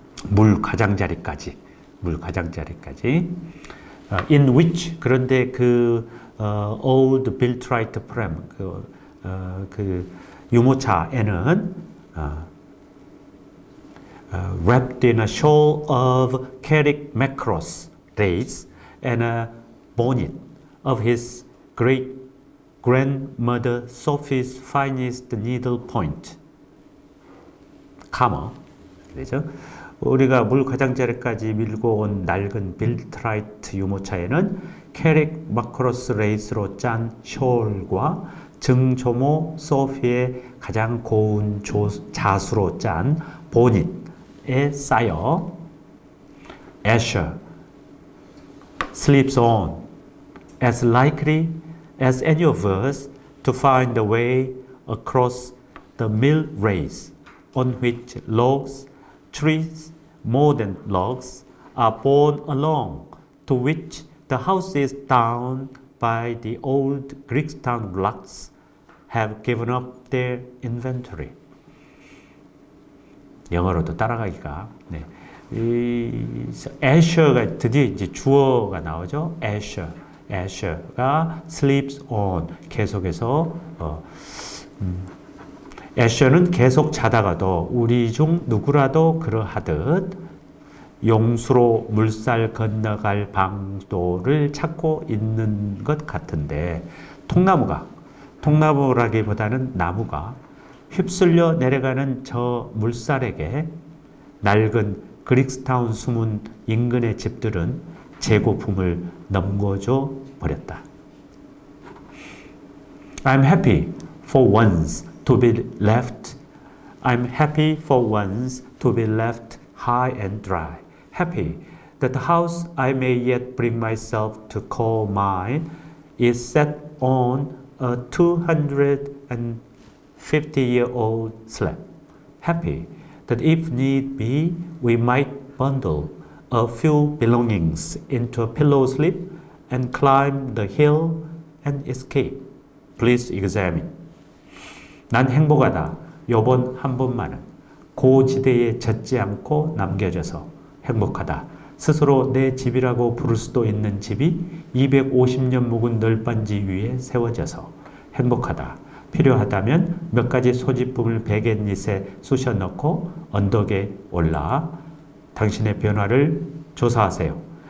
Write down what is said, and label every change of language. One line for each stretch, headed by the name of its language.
Korean: 물 가장자리까지. 물 가장자리까지.
English: In which,
Korean: 그런데
English: 그 old Biltrite pram,
Korean: 그 유모차에는
English: wrapped in a shawl of Carrick Macross lace and a bonnet of his great grandmother Sophie's finest needle point.
Korean: 카머. 그죠? 우리가 물 가장자리까지 밀고 온 낡은 빌트라이트 유모차에는 캐릭 마크로스 레이스로 짠 숄과 증조모 소피의 가장 고운 자수로 짠 보닛에 쌓여
English: Asher sleeps on as likely as any of us to find the way across the mill race on which logs, trees, more than logs, are borne along, to which the houses down by the old Greektown blocks have given up their inventory.
Korean: 영어로도 따라가기가. 네. 이 Asher가 드디어 이제 주어가 나오죠. Asher가
English: sleeps on
Korean: 계속해서 Asher는 계속 자다가도 우리 중 누구라도 그러하듯 용수로 물살 건너갈 방도를 찾고 있는 것 같은데 통나무라기보다는 나무가 휩쓸려 내려가는 저 물살에게 낡은 그릭스타운 수문 인근의 집들은 재고품을 넘겨줘 버렸다.
English: I'm happy for once to be left. I'm happy for once to be left high and dry. Happy that the house I may yet bring myself to call mine is set on a 250-year-old slab. Happy that if need be, we might bundle a few belongings into a pillow slip and climb the hill and escape. Please examine.
Korean: 난 행복하다. 요번 한 번만은 고지대에 젖지 않고 남겨져서 행복하다. 스스로 내 집이라고 부를 수도 있는 집이 250년 묵은 널빤지 위에 세워져서 행복하다. 필요하다면 몇 가지 소지품을 베갯잇에 쑤셔 넣고 언덕에 올라 당신의 변화를 조사하세요.